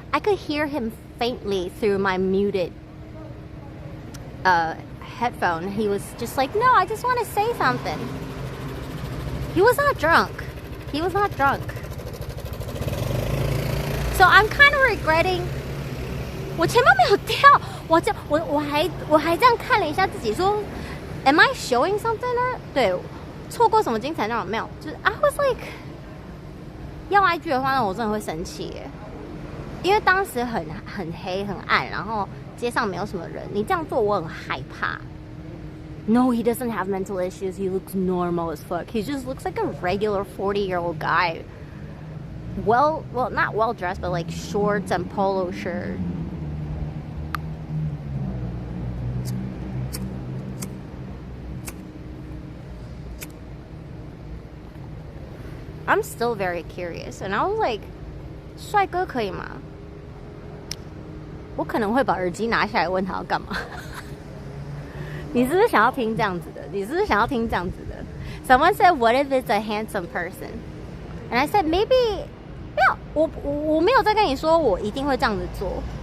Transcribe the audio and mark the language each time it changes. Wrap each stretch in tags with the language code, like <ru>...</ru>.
<en>I could hear him faintly through my muted headphone. He was just like, no, I just want to say something. He was not drunk. He was not drunk. So I'm kind of regretting.</en> <zh>我前面没有掉，我还这样看了一下自己说 ，</zh> <en>Am I showing something</en> <zh>呢？对，错过什么精彩内容没有？就是</zh> <en>I was like，</en> <zh>要 IG 的话呢，我真的会生气耶，因为当时很黑很暗，然后街上没有什么人，你这样做我很害怕。</zh> <en>No, he doesn't have mental issues. He looks normal as fuck. He just looks like a regular 40-year-old guy. Well, not well dressed, but like shorts and polo shirt. I'm still very curious, and I was like,</en> <zh>帅哥可以吗？我可能会把耳机拿下来问他要干嘛。你是不是想要听这样子的？你是不是想要听这样子的</zh> <en>？Someone said, "What if it's a handsome person?" And I said, "Maybe."</en> <zh>没有，我没有在跟你说我一定会这样子做。</zh>